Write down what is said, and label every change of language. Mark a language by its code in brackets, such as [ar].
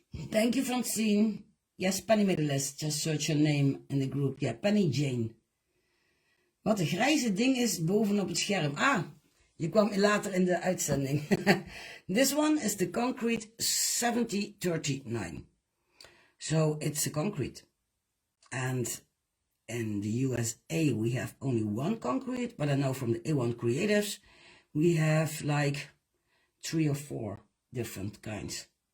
[en] Thank you, Francine. Yes, Penny made a list. Just search her name in the group. Yeah, Penny Jane. [nl] Wat een grijze ding is bovenop het scherm. Ah, je kwam later in de uitzending. [en] This one is the concrete 7039. So it's a concrete. And in the USA we have only one concrete, but I know from the A1Creatives we have like 3 or 4 different kinds.